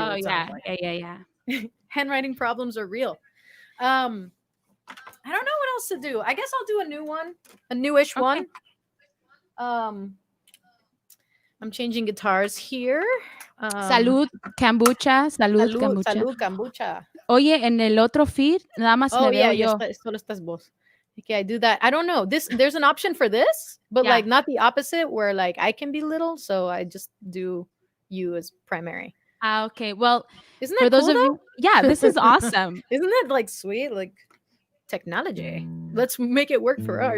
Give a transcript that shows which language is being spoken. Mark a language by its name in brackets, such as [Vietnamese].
[English] Oh, yeah. Yeah. Handwriting problems are real. I don't know what else to do. I guess I'll do a new one, a newish one. I'm changing guitars here. [Spanish] Salud, kombucha. Salud, kombucha. Salud, kombucha. Oye, en el otro feed, nada más me veo yo. Solo estás vos. [English] Okay, I do that. I don't know. There's an option for this, but like not the opposite where like I can be little, so I just do you as primary. Okay. Well, isn't that for those cool, of you, yeah, this is awesome. Isn't that like sweet? Like technology. Let's make it work for our.